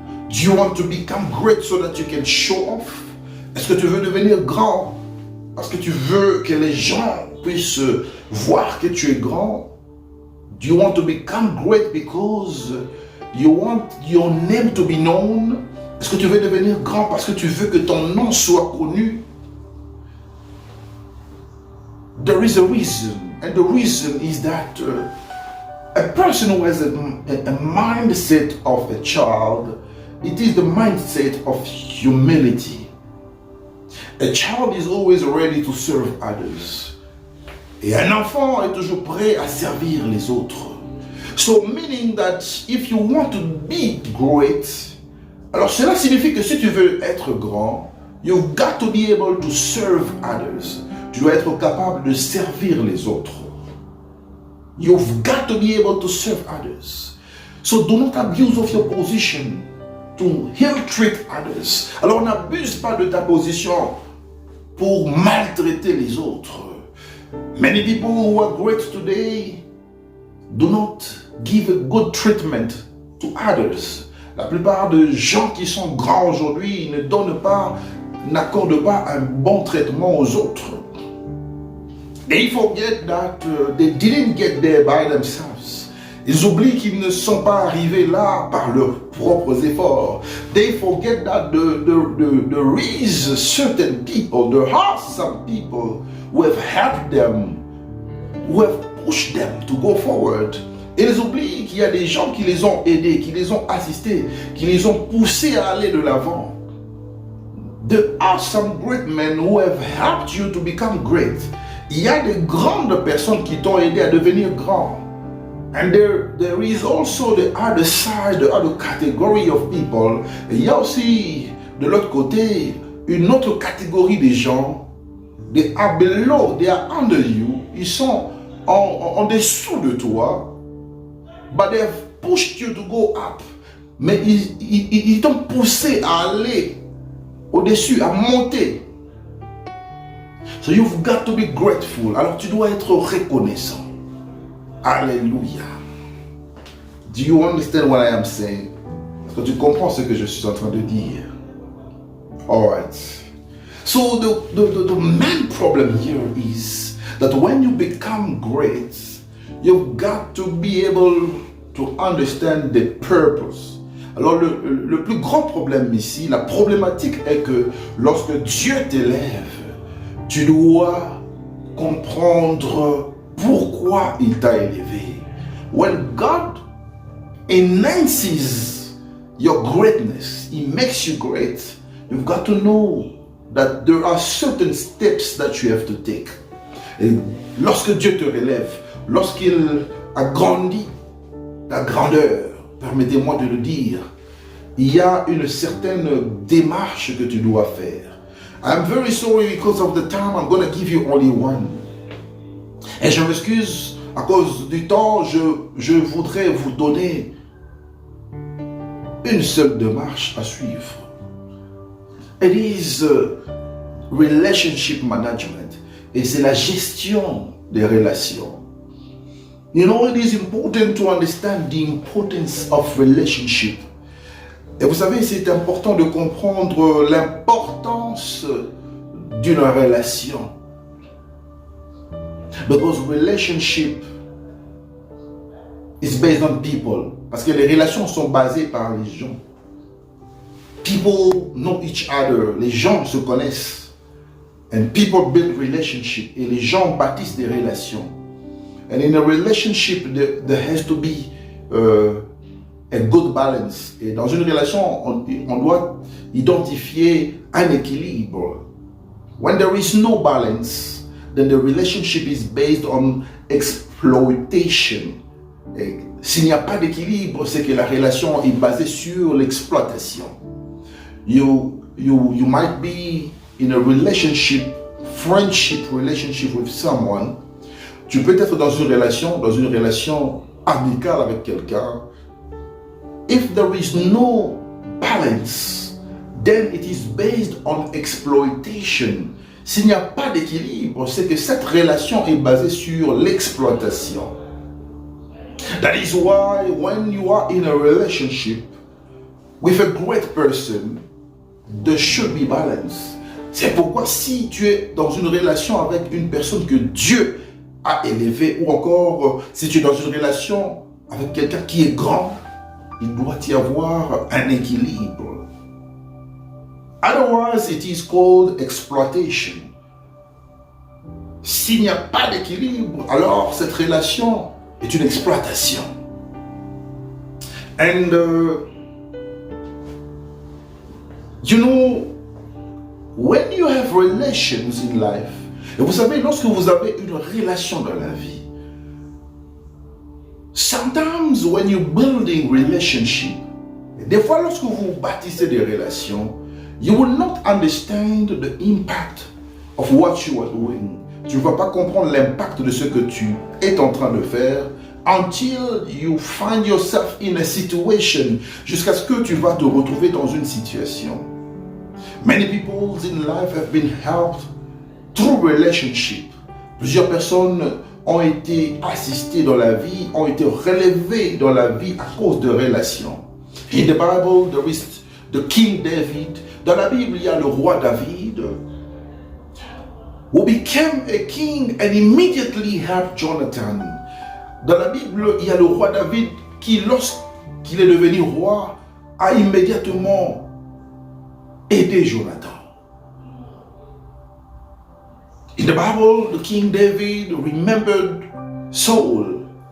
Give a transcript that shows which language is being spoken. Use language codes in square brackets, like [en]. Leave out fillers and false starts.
[en] Do you want to become great so that you can show off? [fr] Est-ce que tu veux devenir grand parce que tu veux que les gens puissent voir que tu es grand? [en] Do you want to become great because you want your name to be known? [fr] Est-ce que tu veux devenir grand parce que tu veux que ton nom soit connu? [en] There is a reason, and the reason is that a person who has a mindset of a child, it is the mindset of humility. A child is always ready to serve others. [fr] Et un enfant est toujours prêt à servir les autres. [en] So meaning that if you want to be great, [fr] alors cela signifie que si tu veux être grand, [en] you've got to be able to serve others. [fr] Tu dois être capable de servir les autres. [en] You've got to be able to serve others. So do not abuse of your position to ill-treat others. [fr] Alors n'abuse pas de ta position pour maltraiter les autres. [en] Many people who are great today do not give a good treatment to others. [fr] La plupart des gens qui sont grands aujourd'hui n'accordent pas un bon traitement aux autres. [en] They forget that they didn't get there by themselves. [fr] Ils oublient qu'ils ne sont pas arrivés là par leurs propres efforts. [en] They forget that there is certain people, there are some people who have helped them, who have pushed them to go forward. [fr] Et ils oublient qu'il y a des gens qui les ont aidés, qui les ont assistés, qui les ont poussés à aller de l'avant. [en] There are some great men who have helped you to become great. [fr] Il y a de grandes personnes qui t'ont aidé à devenir grand. [en] And there is also the other side, the other category of people. [fr] Et il y a aussi de l'autre côté une autre catégorie des gens [en] They are below, they are under you. [fr] Ils sont en dessous de toi. [en] But they have pushed you to go up. [fr] Mais ils t'ont poussé à aller au-dessus, à monter. [en] So you've got to be grateful. [fr] Alors tu dois être reconnaissant. Alléluia. [en] Do you understand what I am saying? [fr] Est-ce que tu comprends ce que je suis en train de dire? [en] Alright. So the main problem here is that when you become great, you've got to be able to understand the purpose. [fr] Alors le plus grand problème ici, la problématique est que lorsque Dieu t'élève, tu dois comprendre pourquoi il t'a élevé. [en] When God enhances your greatness, He makes you great, you've got to know that there are certain steps that you have to take. [fr] Et lorsque Dieu te relève, lorsqu'il agrandit ta grandeur, permettez-moi de le dire, il y a une certaine démarche que tu dois faire. [en] I'm very sorry because of the time, I'm going to give you only one. [fr] Et je m'excuse, à cause du temps, je voudrais vous donner une seule démarche à suivre. [en] It is relationship management. [fr] Et c'est la gestion des relations. [en] You know, it is important to understand the importance of relationship. [fr] Et vous savez, c'est important de comprendre l'importance d'une relation. [en] Because relationship is based on people. [fr] Parce que les relations sont basées par les gens. [en] People know each other. [fr] Les gens se connaissent. [en] And people build relationship. [fr] Et les gens bâtissent des relations. [en] And in a relationship, there has to be a good balance. [fr] Et dans une relation, on doit identifier un équilibre. [en] When there is no balance, then the relationship is based on exploitation. [fr] Et s'il n'y a pas d'équilibre, c'est que la relation est basée sur l'exploitation. [en] You might be in a relationship, friendship relationship with someone. [fr] Tu peux être dans une relation amicale avec quelqu'un. [en] If there is no balance, then it is based on exploitation. [fr] S'il n'y a pas d'équilibre, c'est que cette relation est basée sur l'exploitation. [en] That is why when you are in a relationship with a great person, there should be balance. [fr] C'est pourquoi si tu es dans une relation avec une personne que Dieu a élevée, ou encore si tu es dans une relation avec quelqu'un qui est grand, il doit y avoir un équilibre. [en] Otherwise, it is called exploitation. [fr] S'il n'y a pas d'équilibre, alors cette relation est une exploitation. [en] And you know, when you have relations in life, [fr] et vous savez, lorsque vous avez une relation dans la vie, [en] sometimes when you're building relationship, [fr] des fois lorsque vous bâtissez des relations, [en] you will not understand the impact of what you are doing. [fr] Tu ne vas pas comprendre l'impact de ce que tu es en train de faire [en] until you find yourself in a situation, [fr] jusqu'à ce que tu vas te retrouver dans une situation. [en] Many people in life have been helped through relationship. [fr] Plusieurs personnes ont été assistées dans la vie, ont été relevées dans la vie à cause de relations. [en] In the Bible, there is the King David. [fr] Dans la Bible, il y a le roi David, [en] who became a king and immediately helped Jonathan. [fr] Dans la Bible, il y a le roi David qui, lorsqu'il est devenu roi, a immédiatement aidé Jonathan. [en] In the Bible, the King David remembered Saul.